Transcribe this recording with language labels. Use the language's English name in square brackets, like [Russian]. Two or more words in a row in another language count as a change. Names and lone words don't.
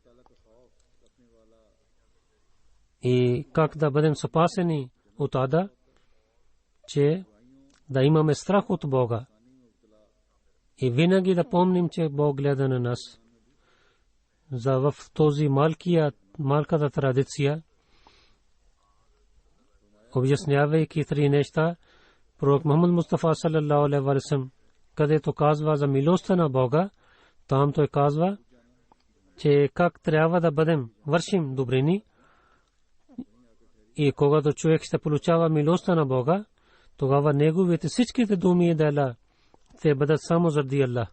[Bulgarian] И как да бъдем спасени от ада, че да имаме страх от Бога. И винаги да помним, че Бог гледа на нас. За в този малката традиция, обяснявайки три неща, пророк Мухаммад Мустафа [Arabic] صلى الله عليه وسلم, [Bulgarian] където казва за милостта на Бога, там той казва, че как трябва да бъдем, вършим добрини. И когато човек ще получава милостта на Бога, тогава неговите всичките думи и дела те бъдат само заради Аллах.